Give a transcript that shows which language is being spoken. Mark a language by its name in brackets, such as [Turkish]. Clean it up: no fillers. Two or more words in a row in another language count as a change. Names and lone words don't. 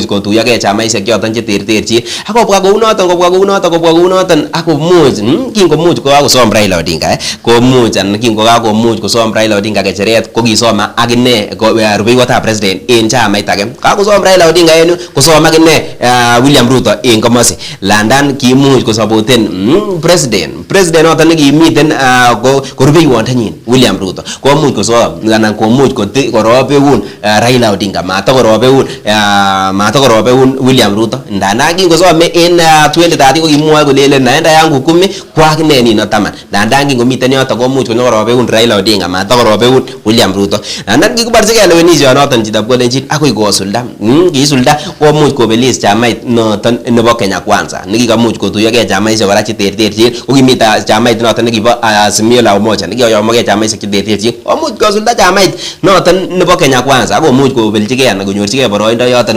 [Kalenjin] kotuyogei chamaisiek choton cheterterchin akobwa kounoton akomuch kingomuch kokakosom Raila Odinga kingokakomuch kosom Raila Odinga kecheret kokisoma akine rubeiwotab president en chamait age kakosom Raila Odinga en kosom akine William Ruto en komosi landan kimuch kosapoten president noton nekimiten ko rubeiwondenyin William Ruto komuch kosom anan komuch korobeun Raila Odinga matokorobeun William Ruto ndana kingosome en 2030 kokimwoe kolelen [Swahili] naenda yangu [Kalenjin] 10 kwakine nino 10 ndana kingomiten yoton komuch konyokorobeun Raila Odinga matokorobeun William Ruto ndana kikiborchigei lewenisionoton chitab kolenjin akoi kosulda kisulda komuch kobelis chamait noton nebo Kenya Kwanza nekikamuch kotuyogei chamaisiek kora cheterterchin kokimita chamait noton nekibo Azimio la Umoja nekiyoyomogei chamaisiek cheterterchin komuch kosulda chamait noton nebo Kenya Kwanza akomuch kobeljigei anan konyorchigei boroindo yoton